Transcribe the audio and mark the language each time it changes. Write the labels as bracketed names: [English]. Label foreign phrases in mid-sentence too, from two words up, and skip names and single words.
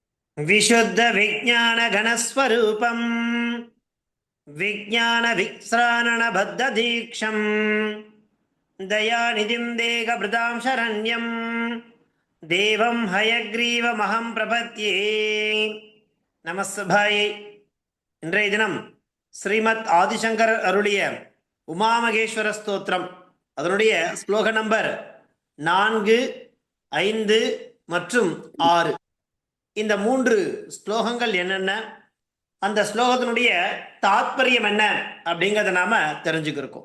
[Sanskrit] विशुद्ध विज्ञान घनस्वरूपम विज्ञान विश्राणन बद्ध दीक्षम दयानिधिं देहभृतां शरण्यं देवं हयग्रीवमहं प्रपद्ये நமஸ்பாயை. [Tamil] இன்றைய தினம் ஸ்ரீமத் ஆதிசங்கர் அருளிய உமாமகேஸ்வர ஸ்தோத்திரம், அதனுடைய ஸ்லோக நம்பர் 4, 5 மற்றும் 6. இந்த 3 ஸ்லோகங்கள் என்னென்ன, அந்த ஸ்லோகத்தினுடைய தாத்பரியம் என்ன அப்படிங்கிறத நாம தெரிஞ்சுக்கிருக்கோம்.